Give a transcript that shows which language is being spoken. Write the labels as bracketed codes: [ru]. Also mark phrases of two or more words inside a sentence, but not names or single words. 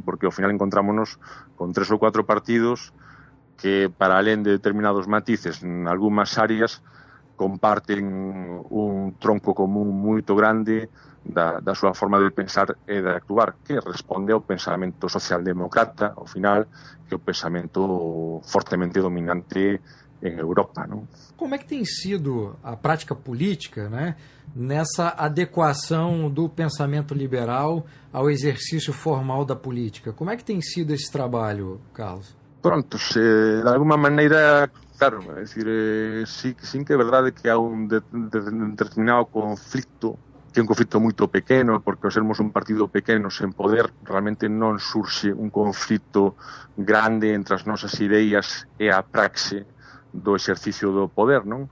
[gl] Porque ao final encontrámonos con 3 ou 4 partidos que, para alén de determinados matices en algunhas áreas, comparten un tronco común moito grande da súa forma de pensar e de actuar, que responde ao pensamento socialdemócrata, ao final, [pt] que é o pensamento fortemente dominante em Europa, não? Como é que tem sido a prática política, né, nessa adequação do pensamento liberal ao exercício formal da política? Como é que tem sido esse trabalho, Carlos? [gl] Pronto, de alguma maneira, claro, é decir, sí que é verdade que há un determinado conflicto, que é un conflicto moito pequeno, porque ao sermos un partido pequeno sen poder, realmente non surxe un conflicto grande entre as nosas ideas e a praxe do exercicio do poder, non?